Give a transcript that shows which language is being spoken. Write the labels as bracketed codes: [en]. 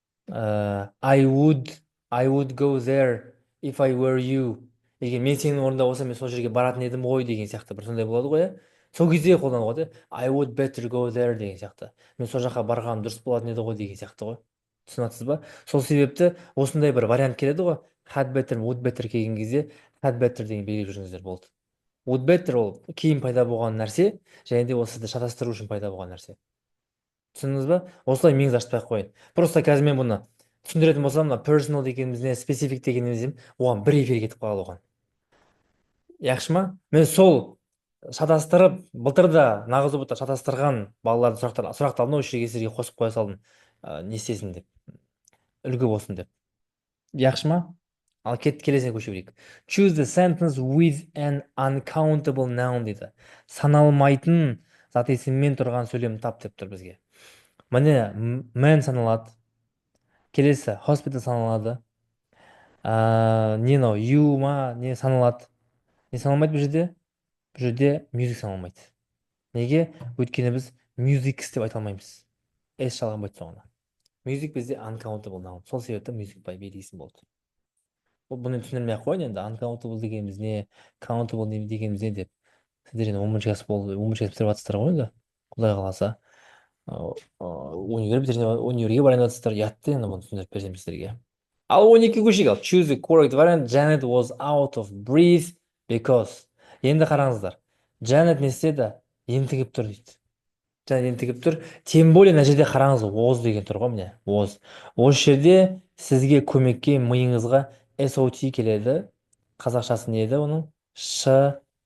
[en] I would go there if I were you. [kk] Егер мен сенің орнында болсам, мен сол жерге баратын едім ғой деген сияқты бір сондай болады ғой, иә. Сол кезде қолдануға да [en] I would better go there [kk] деген сияқты. Мен сол жаққа барғаным дұрыс болатын еді ғой деген сияқты ғой. Түсінесіз ба? Сол себепті осындай бір вариант келеді ғой. Had better, would better келген кезде had better деген белгілеп жүріңіздер болды. Would better ол кейін пайда болған нәрсе, және де ол сізді шатастыру үшін пайда болған нәрсе. Түсіндіңіз ба? Осылай миыңызды ашпай ақ қойын. Просто қазір мен бұны түсіндіретін болсам, мына personal дегеніміз, специфик дегеніміз, оған бір эфир кетіп қалады оған. Яқшы ма? Мен сол шатастырып, былтырда нағыз ұбытта шатастырған балалардың сұрақтарын осы жерге сіздерге қосып қоя салдым. Не істесін деп, үлгі болсын деп. Яқшы ма? Ал келесіне көше берейік. [en] Choose the sentence with an uncountable noun дейді. [kk] Саналмайтын зат есіммен тұрған сөйлем тап деп тұр бізге. Міне, man саналады. Келесі hospital саналады. Не мынау you ма не саналады. Не саналмайды бұл жерде? Бұл жерде music саналмайды. Неге? Өйткені біз musics деп айта алмаймыз. S шалғанбайды соңына. [en] Music бізде uncountable noun. [kk] Сол себепті music by белгісін болды. Бұны түсіндірмей ақ қойын енді. Uncountable дегеніміз не, countable дегеніміз не деп. Сіздер енді 10-ші класс бітіріп жатсыздар ғой енді. Құдай қаласа. Универге барайын жатсыздар. Ұятты енді бұны түсіндіріп берсем сіздерге. Ал 12 көшейік. Ал [en] choose the correct variant. Janet was out of breath because. [kk] Енді қараңыздар. Janet не істеді? Ентігіп тұр дейді. Janet ентігіп тұр. Тем более мына жерде қараңыз, was деген тұр ғой, міне. [en] Was. [kk] Осы жерде сізге көмекке миыңызға SOT келеді. Қазақшасы не еді оның? ШХЕ.